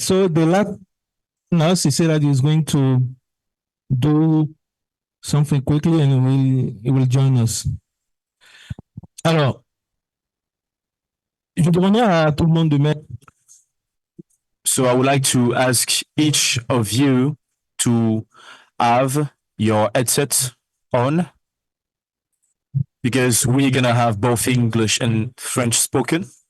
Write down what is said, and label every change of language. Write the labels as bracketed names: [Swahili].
[English] So the last nurse, he said that he was going to do something quickly and he will join us. [French] Alors, je demandais à tout le monde de mettre. [English] So I would like to ask each of you to have your headsets on, because we're going to have both English and French spoken.